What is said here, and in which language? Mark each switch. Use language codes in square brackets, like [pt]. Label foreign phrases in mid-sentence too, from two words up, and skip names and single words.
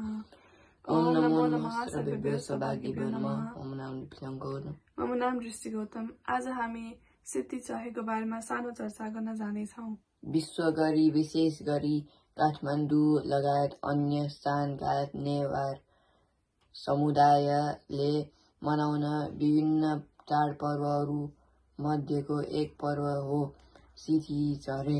[sa] ओम नमो नमः सर्वेभ्यो सौभाग्येभ्यो नमः। ओम नाम गौतम। मम नाम दृष्टि गौतम। [ne] आज हामी सिद्धि चाहेको बारेमा सानो चर्चा गर्न जानेछौँ। विश्व गरी विशेष गरी काठमाडौँ लगायत अन्य स्थानका नेवार समुदायले मनाउने विभिन्न चाडपर्वहरू मध्येको एक पर्व हो सिद्धि चढे।